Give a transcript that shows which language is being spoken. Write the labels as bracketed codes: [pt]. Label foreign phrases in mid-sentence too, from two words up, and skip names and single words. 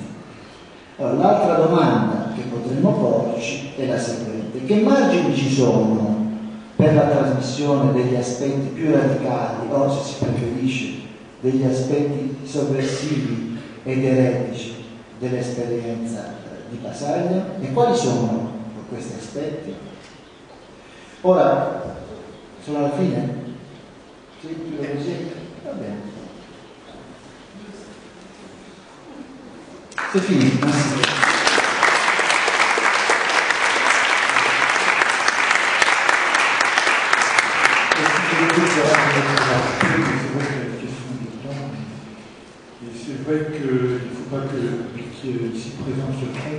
[it] Allora, l'altra domanda che potremmo porci è la seguente: che margini ci sono per la trasmissione degli aspetti più radicali, o se si preferisce degli aspetti sovversivi ed eretici dell'esperienza di Basaglia? E quali sono questi aspetti? Ora, sono alla fine? Sì, chiudo così? Va bene. [fr] C'est fini. Merci. C'est vrai qu'il ne faut pas que qui est ici présent se trompe.